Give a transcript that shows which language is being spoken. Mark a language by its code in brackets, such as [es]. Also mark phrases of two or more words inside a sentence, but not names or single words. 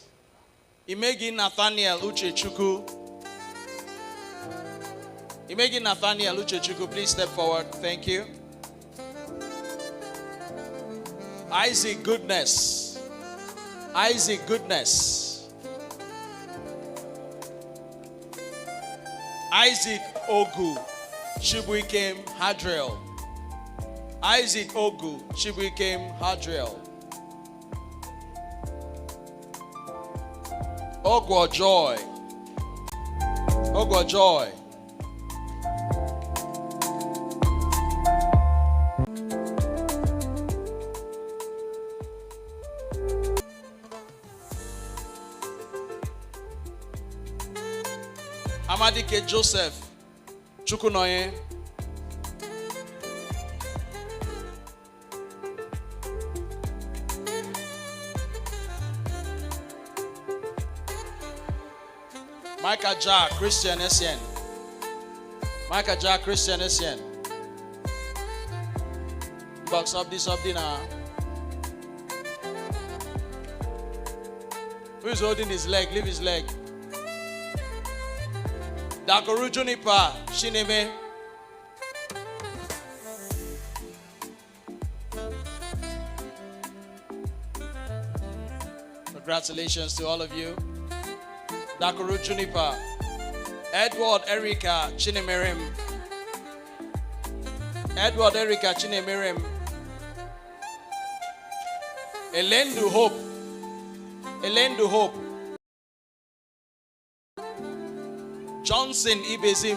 [en] Imegi Nathaniel Uchechukwu. Imegi Nathaniel Uchechukwu, please step forward. Thank you. Isaac Goodness. Isaac Goodness. Isaac Ogu Chibuikem Hadriel. Isaac Ogu Chibuikem Hadriel. Ogwo Joy. Ogwo Joy. Amadike Joseph Chukunoye. Micah Jack Christian Essien. Micah Jack Christian Essien. Box up this now. Who's holding his leg? Leave his leg. Dakoru Juniper Shineme. Congratulations to all of you. Dakoru Juniper. Edward Erica Chinemerim. Edward Erica Chinemerim. Elendu Hope. Elendu Hope. Johnson Ibezim.